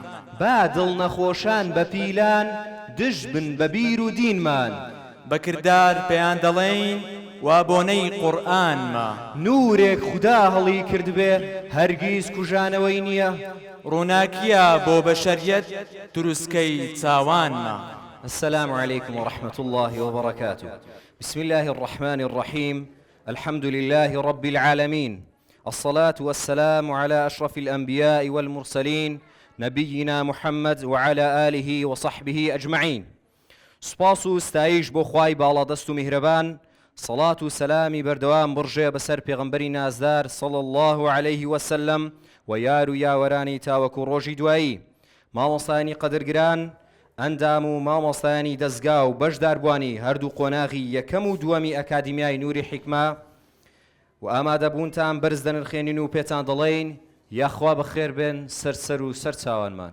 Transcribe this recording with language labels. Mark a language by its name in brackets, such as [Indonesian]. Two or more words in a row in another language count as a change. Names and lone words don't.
[Central Kurdish] با دڵ نەخۆشان بە پیلان دژ بن بە بیر و دینمان بەکردار پێیان دەڵێین وا بۆنەی قورئانمە نورێک خوددا هەڵی کردبێ هەرگیز کوژانەوەی نییە ڕووناکیە بۆ بەشەریەت دروستکەی چاوانمە. [Arabic] السلام عليكم ورحمة الله وبركاته. بسم الله الرحمن الرحيم. الحمد لله رب العالمين، الصلاة والسلام على أشرف الأنبياء والمرسلين نبينا محمد وعلى آله وصحبه أجمعين. [Central Kurdish] سپاس و ستایش بۆ خوای باڵادەست و میهرەبان، صلاة و سلامی بەردەوام بڕژێ بەسەر پێغەمبەری نازدار [Arabic] صلى الله عليه وسلم [Central Kurdish] و یار و یاوەرانی تاوەکو ڕۆژی دوایی. مامۆستایانی قەدرگران، ئەندام و مامۆستایانی دەستگا و بەشداربوانی هەردوو قۆناغی یەکەم و دووەمی ئەکادیمیای نوری حیکمە و ئامادەبوونتان بەرز دەنرخێنین و پێتان دەڵێین یاخوا بەخێر بێن سەرسەر و سەرچاوانمان.